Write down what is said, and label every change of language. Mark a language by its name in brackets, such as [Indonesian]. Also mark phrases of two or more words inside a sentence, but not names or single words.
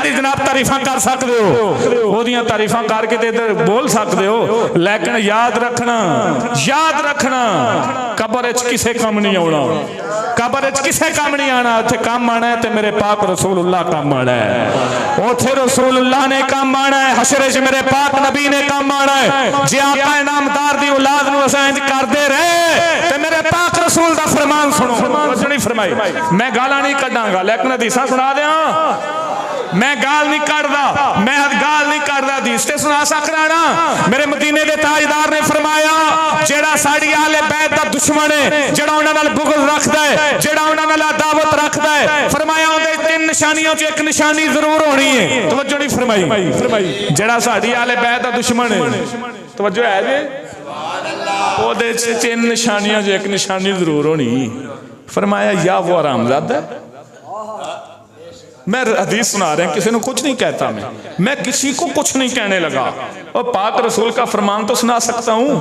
[Punjabi] دی جناب تعریفاں کر سکدے ہو اودیاں تعریفاں کر کے تے ادھر بول سکدے ہو لیکن یاد رکھنا قبر وچ کسے کم نہیں آونا قبر وچ کسے کم نہیں آنا اوتھے کم آنا ہے تے میرے پاک رسول اللہ کم آنا ہے اوتھے رسول اللہ نے کم آنا ہے حشر وچ میرے پاک نبی نے کم آنا ہے جے آقا انعامدار دی اولاد نوں اساں انج کردے رہے تے میرے پاک رسول دا فرمان سنو نہیں فرمائی میں گالاں نہیں کڈاں گا لیکن حدیثاں سنا دیاں میں گال نہیں کردہ حدیث تے سنا سکدا نا میرے مدینے دے تاجدار نے فرمایا جیڑا ساڈی اہل بیت دا دشمن ہے جیڑا انہاں نال بغض رکھدا ہے جیڑا انہاں نال عداوت رکھدا ہے فرمایا اون دے 3 نشانیاں چ ایک نشانی ضرور ہونی ہے توجہ نہیں فرمائی جیڑا ساڈی اہل بیت دا دشمن ہے توجہ ہے جی او دے 3 نشانیاں چ ایک نشانی ضرور ہونی فرمایا یا وہ حرامزادہ ہے [Urdu] میں حدیث سنا رہے ہیں کسی نے کچھ نہیں کہتا میں کسی کو کچھ نہیں کہنے لگا اور پاک رسول کا فرمان تو سنا سکتا ہوں